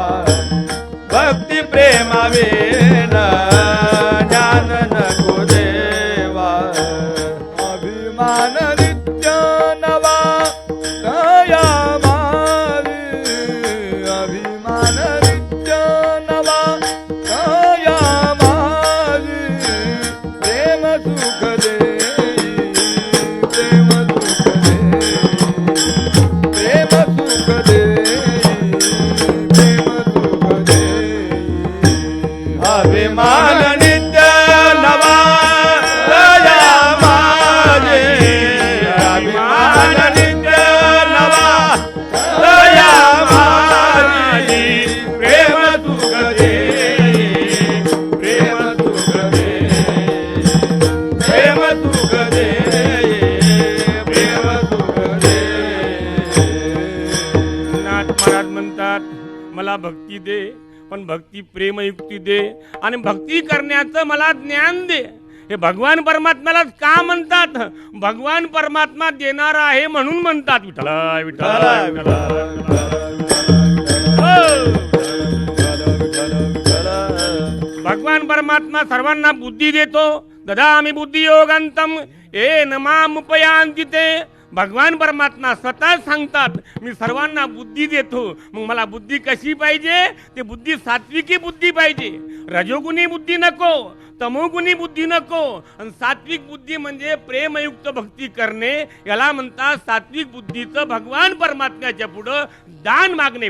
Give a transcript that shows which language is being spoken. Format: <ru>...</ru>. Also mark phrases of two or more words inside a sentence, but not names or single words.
<mr>भक्ती प्रेमाविन ज्ञान नको देवा. अभिमान नित्य नवा दया मावी. अभिमान नित्य नवा दया मावी. प्रेम सुख देई. प्रेम सुख देई. प्रेम सुख देई. प्रेम सुख देई. अभिमान नित्य नवा दया माझे. अभिमान नित्य नवा दया माझी. प्रेम सुख देई. प्रेम सुख देई. प्रेम सुख देई. प्रेम सुख देई. नाथ महाराज म्हणतात मला भक्ती दे, पण भक्ती प्रेमयुक्ती दे आणि भक्ती करण्याचं मला ज्ञान दे. हे भगवान परमात्म्याला का म्हणतात? भगवान परमात्मा देणारा आहे म्हणून म्हणतात. विठ्ठला विठ्ठला भगवान परमात्मा सर्वांना बुद्धी देतो.</mr> <sa>ददामि बुद्धी योगांतम येन मामुपयान्ति ते.</sa> <mr>भगवान परमात्मा स्वतः सांगतात मी सर्वांना बुद्धी देतो. मग मला बुद्धी कशी पाहिजे? ते बुद्धी सात्विकी बुद्धी पाहिजे. रजोगुणी बुद्धी नको, तमोगुणी बुद्धी नको. आणि सात्विक बुद्धी म्हणजे प्रेमयुक्त भक्ती करणे. याला म्हणतात सात्विक बुद्धीचं भगवान परमात्म्याच्या पुढं दान मागणे.</mr>